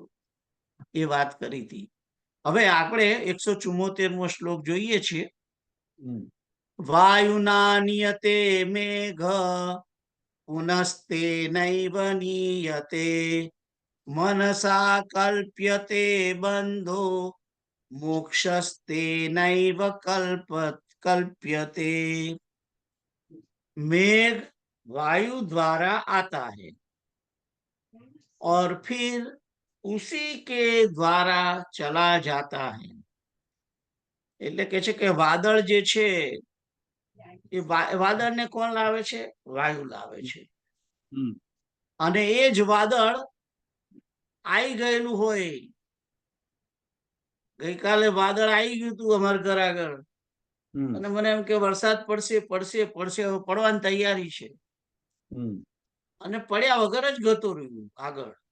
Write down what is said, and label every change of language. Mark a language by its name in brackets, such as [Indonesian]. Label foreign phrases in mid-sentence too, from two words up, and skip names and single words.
[Gujarati] એ વાત કરી હતી. હવે આપણે 174મો શ્લોક જોઈએ છીએ. [Sanskrit] वायुना नीयते मेघः पुनस्ते नैव नीयते मनसा कल्प्यते बन्धो मोक्षस्ते नैव कल्प्यते. [Hindi] मेघ वायु द्वारा आता है और फिर उसी के द्वारा चला जाता है. [Gujarati] એટલે કે છે કે વાદળ જે છે એ વાદળને કોણ લાવે છે? વાયુ લાવે છે. અને એ જ વાદળ આવી ગયેલું હોય, ગઈકાલે વાદળ આવી ગયું હતું અમારા ઘર આગળ અને મને એમ કે વરસાદ પડશે પડશે પડશે, હવે પડવાની તૈયારી છે અને પડ્યા વગર જ ગતું રહ્યું આગળ.